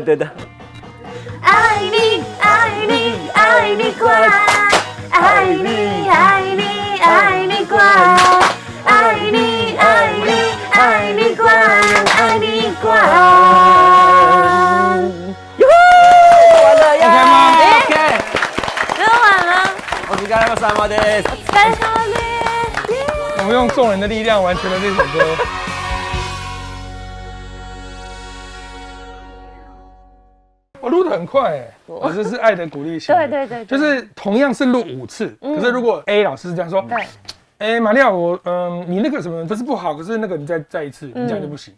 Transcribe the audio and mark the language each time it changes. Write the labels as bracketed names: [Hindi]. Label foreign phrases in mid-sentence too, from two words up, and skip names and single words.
[Chinese] 爱你爱你爱你关，爱你爱你爱你关，爱你爱你爱你关，爱你关。完了呀！OK。真的完了。 [Japanese] お疲れ様です。お疲れ様です。 [Chinese] 我们用众人的力量完成了这首歌。我录得很快哎，我这是爱的鼓励型。对，就是同样是录5次，可是如果 A 老师这样说， 哎，玛利亚，你那个什么不是不好，可是那个你再一次，你这样就不行。